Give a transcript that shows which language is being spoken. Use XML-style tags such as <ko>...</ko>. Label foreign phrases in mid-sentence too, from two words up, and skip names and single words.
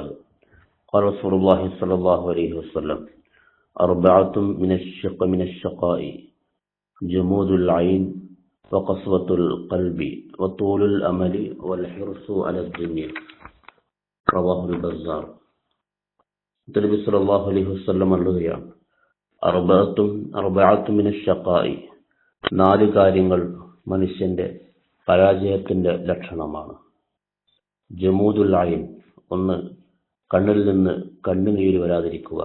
<ar>قال رسول الله صلى الله عليه وسلم: أربعة من الشقاء جمود العين وقسوة القلب وطول الأمل والحرص على الدنيا. رواه البزار.</ar> <ml>നബി</ml> <ar>صلى الله عليه وسلم</ar> <ml>പറയുകയാണ്,</ml> <ar>أربعة من الشقاء,</ar> <ml>നാല് കാര്യങ്ങൾ മനുഷ്യന്റെ പരാജയത്തിന്റെ ലക്ഷണമാണ്.</ml> <ar>جمود العين,</ar> <ml>ഒന്ന് കണ്ണിൽ നിന്ന് കണ്ണുനീര് വരാതിരിക്കുക.</ml>